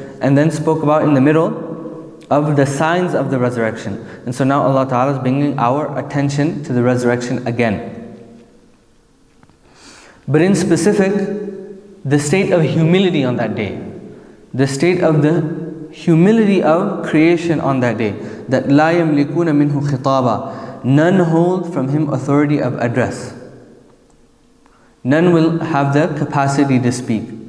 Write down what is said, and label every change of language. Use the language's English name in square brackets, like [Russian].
[English] And then spoke about in the middle of the signs of the resurrection. And so now Allah Ta'ala is bringing our attention to the resurrection again. But in specific, the state of humility on that day. The state of the humility of creation on that day. That [Arabic] لا يملكون منه خطابا. [English] None hold from Him authority of address. None will have the capacity to speak.